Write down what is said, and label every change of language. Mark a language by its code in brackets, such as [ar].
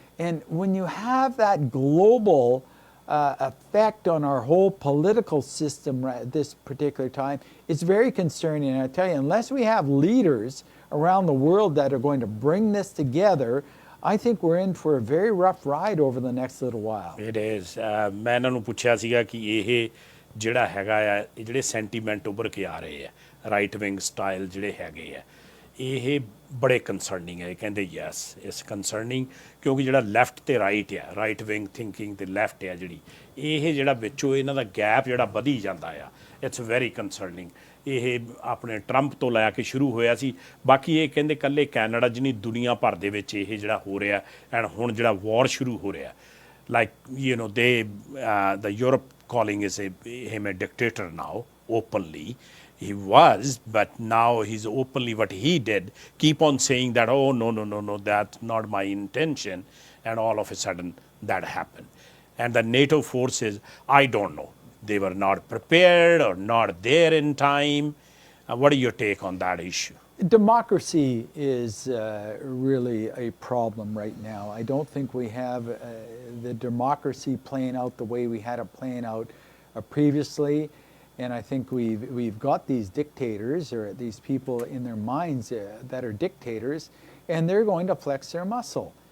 [en] And when you have that global effect on our whole political system at this particular time, it's very concerning. And I tell you, unless we have leaders around the world that are going to bring this together, I think we're in for a very rough ride over the next little while. It is. [pa] ਮੈਂ ਇਹਨਾਂ ਨੂੰ ਪੁੱਛਿਆ ਸੀਗਾ ਕਿ ਇਹ ਜਿਹੜਾ ਹੈਗਾ ਆ ਇਹ ਜਿਹੜੇ ਸੈਂਟੀਮੈਂਟ ਉੱਭਰ ਕੇ ਆ ਰਹੇ ਆ ਰਾਈਟ ਵਿੰਗ ਸਟਾਈਲ ਜਿਹੜੇ ਹੈਗੇ ਆ ਇਹ ਬੜੇ ਕੰਸਰਨਿੰਗ ਹੈ ਕਹਿੰਦੇ [en] yes ਇਸ concerning [pa] ਕਿਉਂਕਿ ਜਿਹੜਾ ਲੈਫਟ ਤੇ ਰਾਈਟ ਆ ਰਾਈਟ ਵਿੰਗ ਥਿੰਕਿੰਗ ਤੇ ਲੈਫਟ ਆ ਜਿਹੜੀ ਇਹ ਜਿਹੜਾ ਵਿੱਚੋਂ ਇਹਨਾਂ ਦਾ ਗੈਪ ਜਿਹੜਾ ਵਧੀ ਜਾਂਦਾ ਆ [en] it's very concerning [pa] ਇਹ ਆਪਣੇ ਟਰੰਪ ਤੋਂ ਲੈ ਕੇ ਸ਼ੁਰੂ ਹੋਇਆ ਸੀ ਬਾਕੀ ਇਹ ਕਹਿੰਦੇ ਇਕੱਲੇ ਕੈਨੇਡਾ ਜਿੰਨੀ ਦੁਨੀਆ ਭਰ ਦੇ ਵਿੱਚ ਇਹ ਜਿਹੜਾ ਹੋ ਰਿਹਾ ਐਂਡ ਹੁਣ ਜਿਹੜਾ ਵਾਰ ਸ਼ੁਰੂ ਹੋ ਰਿਹਾ [en] like you know the Europe calling him a dictator now openly he was but now he's openly what he did keep on saying that oh no that's not my intention and all of a sudden that happened and the NATO forces I don't know they were not prepared or not there in time what is your take on that issue? Democracy is really a problem right now. I don't think we have the democracy playing out the way we had it playing out previously. And I think we've got these dictators or these people in their minds that are dictators, and they're going to flex their muscle.